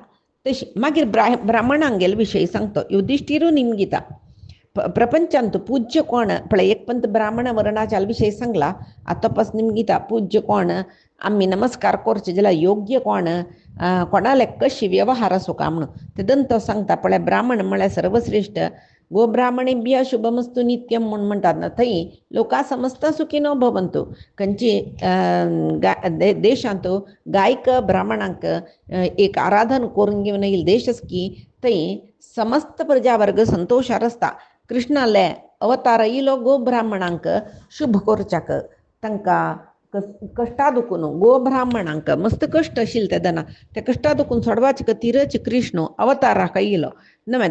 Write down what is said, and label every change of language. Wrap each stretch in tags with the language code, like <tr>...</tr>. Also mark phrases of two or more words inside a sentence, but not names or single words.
<kok>तशी मागीर ब्राह्मणांक गेले विशयी सांगता. युधिष्ठिरू निमगिता प्रपंचांत पूज्य कोण पळय एक पंत ब्राह्मण वर्णाच्या विशयी सांगला. आतापास निमगिता पूज्य कोण, आम्ही नमस्कार करचे जाल्यार योग्य कोण, कोणाले कशी व्यवहार असो का म्हणून तेदन तो सांगता. पळय ब्राह्मण म्हळ्यार सर्वश्रेष्ठ.</kok> <sa>गो ब्राह्मणेभ्य शुभमस्तु नित्यम</sa> <kok>म्हणून म्हणटात ना, थंय</kok> <sa>लोका समस्त सुखिनो भवंतु.</sa> <kok>खंयची देशांत गायक ब्राह्मणांक एक आराधन करून घेवन येईल देश की थंय समस्त प्रजावर्ग संतोषार आसता. कृष्णाले अवतार इलो गो ब्राह्मणांक शुभ करच्याक. तांकां कश्टा दुखून गो ब्राह्मणांक मस्त कश्ट आशिल्ले तेदना त्या कश्टा दुखून सोडवाचे खातीरच कृष्ण अवताराक येयलो न्हय.</kok>